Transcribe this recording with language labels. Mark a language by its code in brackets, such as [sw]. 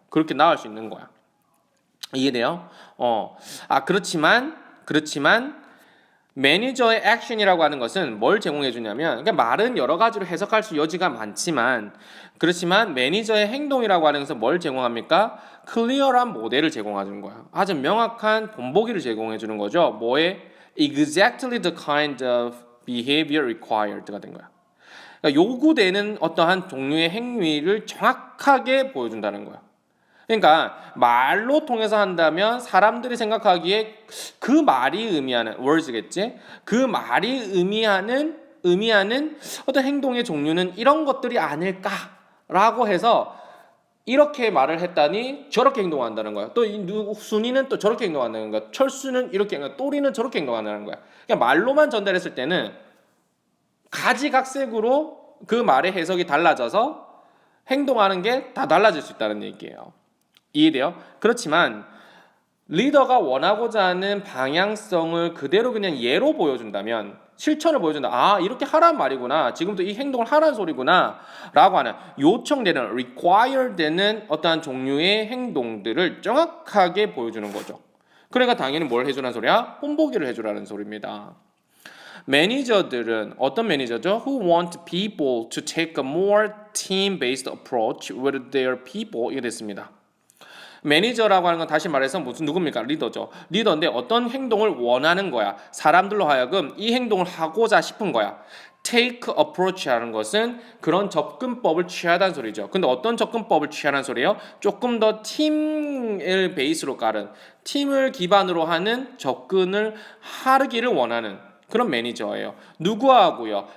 [ko] 그렇게 나올 수 있는 거야. 이해돼요? 그렇지만 매니저의 액션이라고 하는 것은 뭘 제공해 주냐면 그러니까 말은 여러 가지로 해석할 수 여지가 많지만 그렇지만 매니저의 행동이라고 하는 것은 뭘 제공합니까? 클리어한 모델을 제공해 주는 거야. 아주 명확한 본보기를 제공해 주는 거죠. 뭐에? [en] Exactly the kind of behavior required가 [ko] 된 거야. 그러니까 요구되는 어떠한 종류의 행위를 정확하게 보여준다는 거야. 그러니까 말로 통해서 한다면 사람들이 생각하기에 그 말이 의미하는 words겠지. 그 말이 의미하는 어떤 행동의 종류는 이런 것들이 아닐까라고 해서 이렇게 말을 했다니 저렇게 행동한다는 거야. 또 순이는 또 저렇게 행동한다는 거야. 철수는 이렇게 또리는 저렇게 행동한다는 거야. 그냥 말로만 전달했을 때는 가지각색으로 그 말의 해석이 달라져서 행동하는 게 다 달라질 수 있다는 얘기예요. 이해돼요? 그렇지만 리더가 원하고자 하는 방향성을 그대로 그냥 예로 보여준다면 실천을 보여준다. 아, 이렇게 하란 말이구나. 지금도 이 행동을 하란 소리구나. 라고 하는 요청되는, require 되는 어떠한 종류의 행동들을 정확하게 보여주는 거죠. 그러니까 당연히 뭘 해주라는 소리야? 본보기를 해주라는 소리입니다. 매니저들은 어떤 매니저죠? [en] Who want people to take a more team-based approach with their people. [ko] 이게 됐습니다. 매니저라고 하는 건 다시 말해서 무슨 누굽니까? 리더죠. 리더인데 어떤 행동을 원하는 거야. 사람들로 하여금 이 행동을 하고자 싶은 거야. [en] take approach [ko] 라는 것은 그런 접근법을 취하다는 소리죠. 근데 어떤 접근법을 취하라는 소리예요? 조금 더 팀을 베이스로 깔은 팀을 기반으로 하는 접근을 하기를 원하는 그런 매니저예요. 누구하고요?